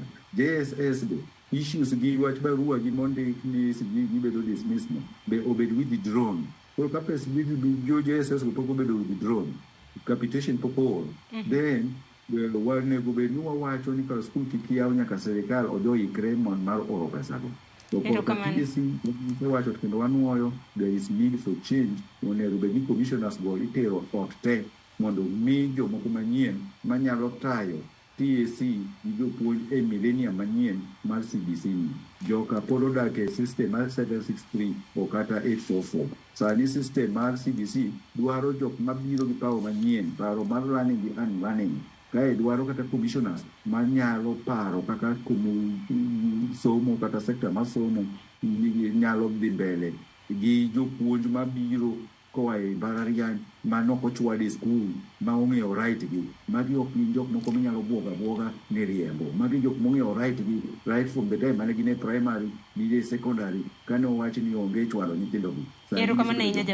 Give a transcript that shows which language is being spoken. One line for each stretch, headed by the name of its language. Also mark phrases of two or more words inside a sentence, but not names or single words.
Luo (Kenya and Tanzania): JSS be issues gi wach barua gi mondik ni gibedo dismissed no be obed withdrawn. Koro ka pes jo JSS pok obedo withdrawn capitation pok oro. Then wanego bed ni wawacho ni ka skul kik yaw nyaka sirikal ojoikre mon mar oro pesa go. To wacho kendo wanuoyo
English: there is need for change.
Luo (Kenya and Tanzania): Onego bed ni commissioners go itero ot te mondo mi jomoko manyien manyalo tayo TSC gi jopuonj e millennium manyien mar CBC. Joka pod odak e system mar 763 o kata 844. Sani system mar CBC dwaro jok mabiro gi paro manyien, paro mar learning gi unlearning. Kae dwaro kata commissioners manyalo paro kaka somo kata sekta mar somo nyalo dhi mbele gi jopuonj mabiro koa e mbalariany manok ochwad e skul ma ong'eyo right gi. Magi ok gin jok moko minyalo buoga ni riembo. Magi jok mong'eyo right gi
English: right from the time
Luo (Kenya and Tanzania): mane gin e primary gi e secondary kane owachi ni onge chwalo nyithindo gi.